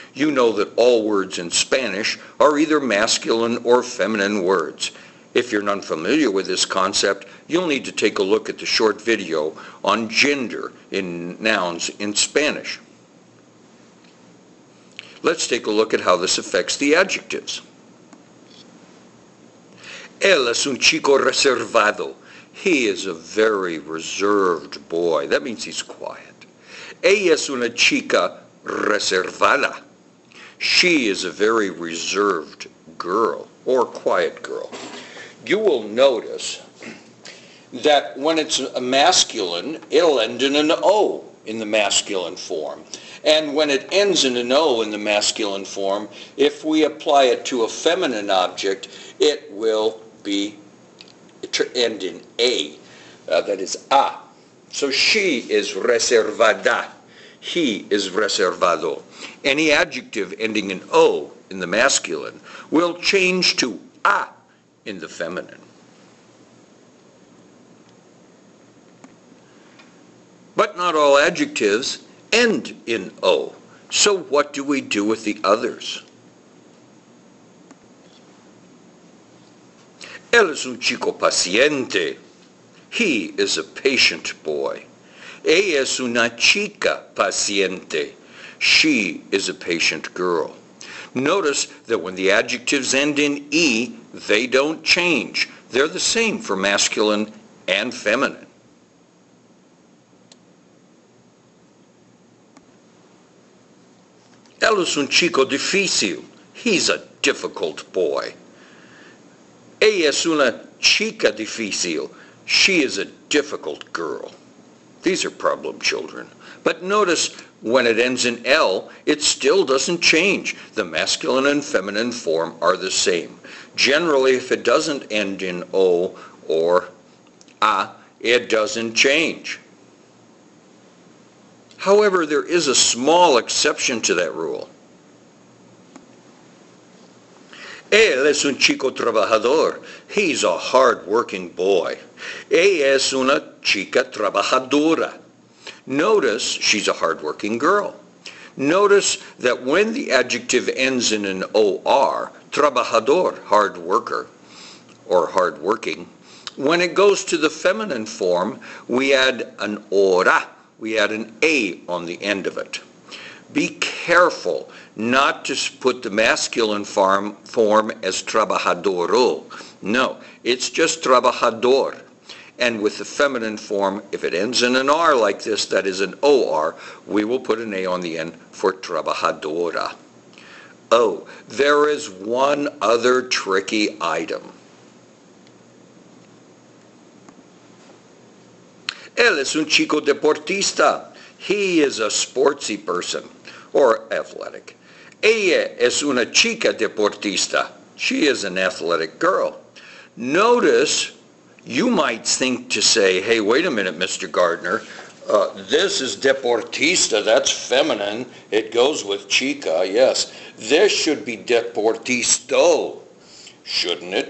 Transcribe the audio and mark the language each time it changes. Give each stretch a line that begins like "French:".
English: You know that all words in Spanish are either masculine or feminine words. If you're not familiar with this concept, you'll need to take a look at the short video on gender in nouns in Spanish. Let's take a look at how this affects the adjectives.
Spanish: Él es un chico reservado.
English: He is a very reserved boy. That means he's quiet.
Spanish: Ella es una chica reservada.
English: She is a very reserved girl or quiet girl. You will notice that when it's a masculine, it'll end in an O in the masculine form. And when it ends in an O in the masculine form, if we apply it to a feminine object, it will end in A, that is A. So she is reservada. He is reservado. Any adjective ending in O in the masculine will change to A in the feminine. But not all adjectives end in O. So what do we do with the others?
Spanish: Él es un chico paciente.
English: He is a patient boy.
Spanish: Ella es una chica paciente.
English: She is a patient girl. Notice that when the adjectives end in E, they don't change. They're the same for masculine and feminine.
Spanish: Él es un chico difícil.
English: He's a difficult boy.
Spanish: Ella es una chica difícil.
English: She is a difficult girl. These are problem children. But notice when it ends in L, it still doesn't change. The masculine and feminine form are the same. Generally, if it doesn't end in O or A, it doesn't change. However, there is a small exception to that rule.
Spanish: Él es un chico trabajador.
English: He's a hard-working boy.
Spanish: Ella es una chica trabajadora.
English: Notice she's a hard-working girl. Notice that when the adjective ends in an OR, trabajador, hard worker, or hard-working, when it goes to the feminine form, we add an ora. We add an A on the end of it. Be careful not to put the masculine form as trabajadoro. No, it's just trabajador. And with the feminine form, if it ends in an R like this, that is an OR, we will put an A on the end for trabajadora. Oh, there is one other tricky item.
Spanish: Él es un chico deportista.
English: He is a sportsy person, or athletic.
Spanish: Ella es una chica deportista.
English: She is an athletic girl. Notice, you might think to say, hey, wait a minute, Mr. Gardner, this is deportista, that's feminine, it goes with chica, yes. This should be deportisto, shouldn't it?